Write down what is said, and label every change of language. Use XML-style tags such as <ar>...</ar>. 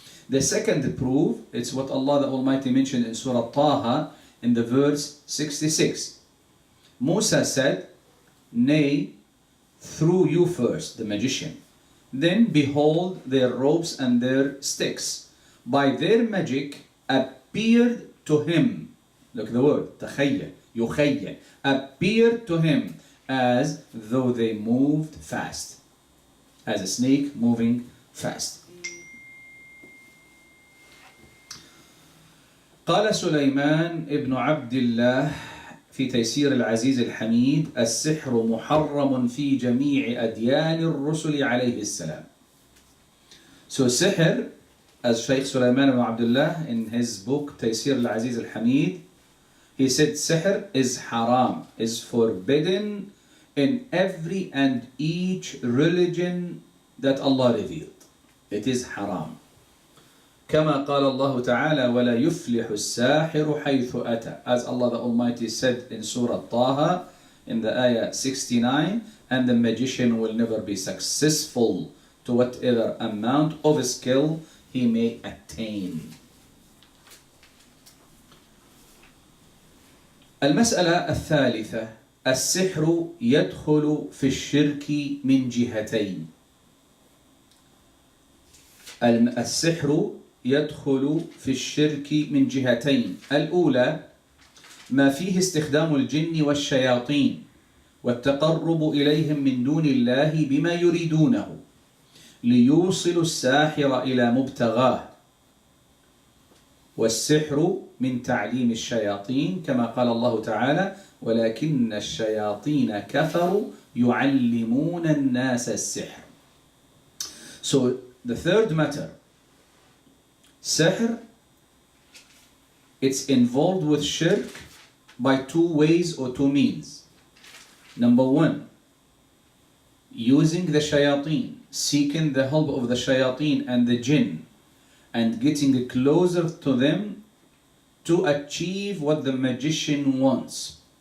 <en>The second proof, it's what Allah the Almighty mentioned in Surah Taha in the verse 66. Musa said, nay, through you first, the magician. Then behold, their ropes and their sticks, by their magic, appeared to him. Look at the word, تخيل, يخيل, appeared to him as though they moved fast. as a snake moving fast.</en> <ar>قال سليمان ابن عبد الله في تيسير العزيز الحميد: السحر محرم في جميع أديان الرسل عليه السلام.</ar> <en>So sihr, as Shaykh Sulaiman ibn Abdullah in his book Taysir al-Aziz al-Hamid, he said sihr is haram, is forbidden in every and each religion that Allah revealed. It is haram.</en> <ar>كما قال الله تعالى: ولا يفلح الساحر حيث أتى.</ar> <en>As Allah the Almighty said in Surah Taha in the ayah 69, and the magician will never be successful to whatever amount of skill he may attain.</en> <ar>المسألة الثالثة: السحر يدخل في الشرك من جهتين. السحر يدخل في الشرك من جهتين. الأولى: ما فيه استخدام الجن والشياطين والتقرب إليهم من دون الله بما يريدونه ليوصلوا الساحر إلى مبتغاه. والسحر من تعليم الشياطين كما قال الله تعالى: ولكن الشياطين كفروا يعلمون الناس السحر.</ar> <en>So the third matter, sihr, it's involved with shirk by two ways or two means. Number one, using the shayateen, seeking the help of the shayateen and the jinn, and getting closer to them to achieve what the magician wants.</en>